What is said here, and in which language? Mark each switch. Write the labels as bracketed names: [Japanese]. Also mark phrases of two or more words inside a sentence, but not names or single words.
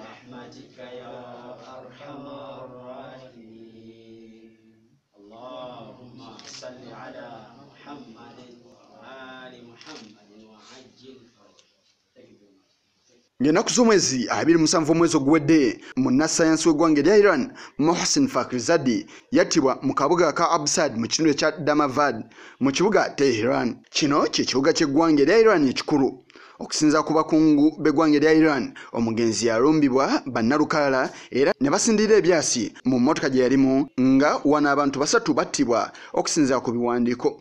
[Arabic] برحمتك يا أرحم الراحمين اللهم صل على محمد وآل محمد وعجل [Ganda] Ng'ennaku z'omwezi 27 omwezi oguwedde munnassaayansi w'eggwanga erya Iran Mohsen Fakhrizadeh yattibwa mu kabuga ka Absard mu kitundu ekya Damavad mu kibuga Tehran. Kino kye kibuga ky'eggwanga erya Iran ekikulu. Okusinza ku bakungu b'eggwanga erya Iran, omugenzi yalumbibwa bannalukalala era ne basindira ebyasi mu mmotoka gye yalimu nga wano abantu basatu battibwa okusinza ku biwandiiko.